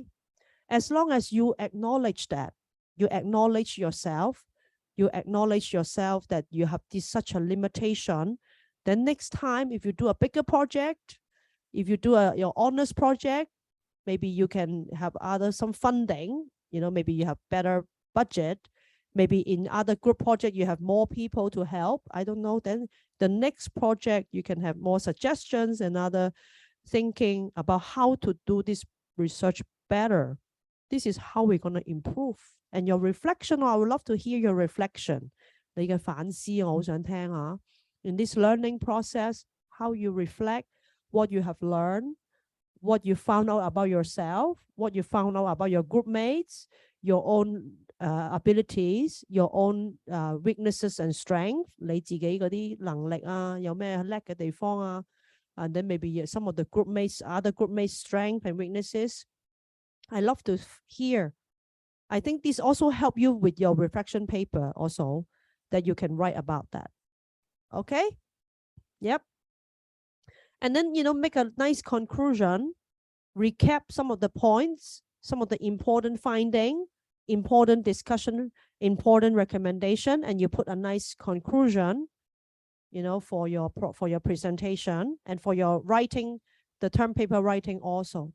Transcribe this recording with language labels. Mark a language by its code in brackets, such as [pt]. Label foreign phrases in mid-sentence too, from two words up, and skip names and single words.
[en] As long as you acknowledge that, you acknowledge yourself, that you have such a limitation, then next time, if you do a bigger project, if you do your honors project, maybe you can have some funding, maybe you have better budget, maybe in other group project, you have more people to help. I don't know. Then the next project, you can have more suggestions and other thinking about how to do this research better. This is how we're going to improve. And your reflection, I would love to hear your reflection. [yue] 你嘅反思我好想聽下。 [en] In this learning process, how you reflect, what you have learned, what you found out about yourself, what you found out about your group mates, your own abilities, your own weaknesses and strength, [yue] 你自己嗰啲能力啊，有咩叻嘅地方啊， [en] and then maybe some of the other group mates' strength and weaknesses. I love to hear. I think this also help you with your reflection paper also, that you can write about that. Okay? Yep. And then, make a nice conclusion, recap some of the points, some of the important finding, important discussion, important recommendation, and you put a nice conclusion, for your presentation and for your writing, the term paper writing also.